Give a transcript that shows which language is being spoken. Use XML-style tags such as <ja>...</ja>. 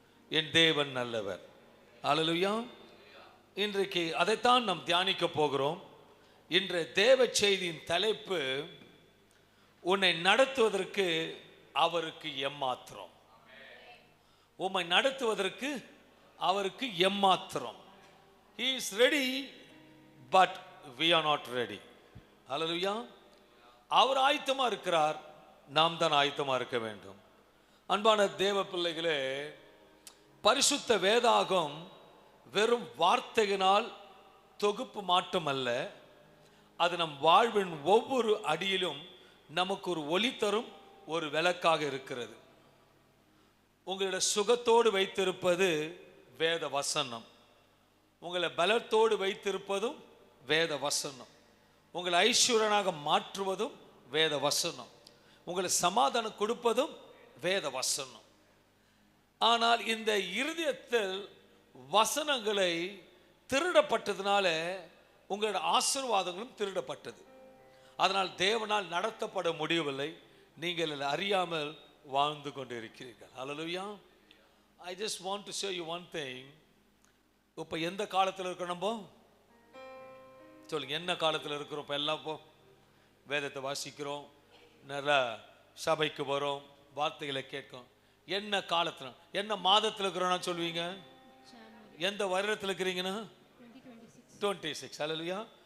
<ta>என் தேவன் நல்லவர். ஹல்லேலூயா. இன்றைக்கு அதைத்தான் நாம் தியானிக்க போகிறோம். இன்றைய தேவ செய்தியின் தலைப்பு, உன்னை நடத்துவதற்கு அவருக்கு எம்மாத்திரம். உம்மை நடத்துவதற்கு அவருக்கு எம்மாத்திரம்.</ta> <en>He is ready, but we are not ready.</en> <ta>ஹல்லேலூயா. அவர் ஆயத்தமா இருக்கிறார், நாம் தான் ஆயத்தமா இருக்க வேண்டும். அன்பான தேவ பிள்ளைகளே, பரிசுத்த வேதாகம் வெறும் வார்த்தையினால் தொகுப்பு மாற்றம் அல்ல, அது நம் வாழ்வின் ஒவ்வொரு அடியிலும் நமக்கு ஒரு ஒளி தரும் ஒரு விளக்காக இருக்கிறது. உங்களுடைய சுகத்தோடு வைத்திருப்பது வேத வசனம், உங்களை பலத்தோடு வைத்திருப்பதும் வேத வசனம், உங்களை ஐஸ்வர்யனாக மாற்றுவதும் வேத வசனம், உங்களை சமாதானம் கொடுப்பதும் வேத வசனம். ஆனால் இந்த இருதயத்தில் வசனங்களை திருடப்பட்டதுனால உங்களுடைய ஆசீர்வாதங்களும் திருடப்பட்டது. அதனால் தேவனால் நடத்தப்பட முடியவில்லை. நீங்கள் அறியாமல் வாழ்ந்து கொண்டு இருக்கிறீர்கள். ஹல்லேலூயா.</ta> <en>I just want to show you one thing.</en> <ta>இப்போ எந்த காலத்தில் இருக்கிறோம்? நம்ம சொல்லுங்க, என்ன காலத்தில் இருக்கிறோம்? இப்போ எல்லாம் இப்போ வேதத்தை வாசிக்கிறோம், நல்ல சபைக்கு வரோம், வார்த்தைகளை கேட்கும். என்ன காலத்தில், என்ன மாதத்தில் இருக்கிறோம்னா சொல்லுவீங்க? எந்த வருடத்தில் இருக்கிறீங்கன்னா 2026. ஹல்லேலூயா.</ta>